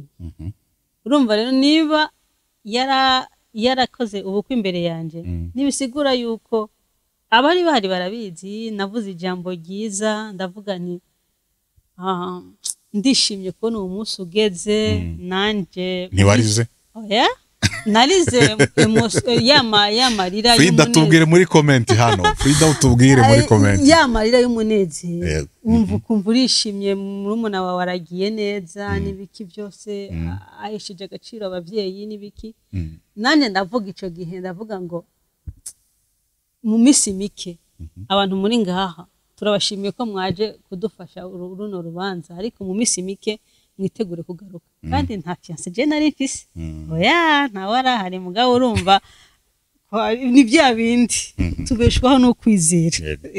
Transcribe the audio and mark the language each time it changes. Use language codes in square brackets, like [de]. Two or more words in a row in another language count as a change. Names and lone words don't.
[rn] Urumva rero niba yarakoze ubukwe imbere yanje, nibisigura yuko abari bahari barabizi, navuze ijambo ryiza, ndavuga nti ndishimye ko uwo munsi ugeze, nanje ntiwarize. Oya, narize yamarira Frida tubwire muri comment hano. Frida utubwire muri comment. Yamarira y'umunezero. Umva urishimye, murumuna wawe waragiye neza n'ibiki byose, aheshije agaciro abavyeyi n'ibiki. Nanje ndavuga ico gihe, ndavuga ngo mu misi mike abantu muri ngaha turabashimiye ko mwaje kudufasha runo rubanza, ariko mu misi mike mwitegure kugaruka. Kandi nta fiance je nari mfise. Oya, nta warahari mugabo urumva ni bya bindi tubeshwaho no kwizera.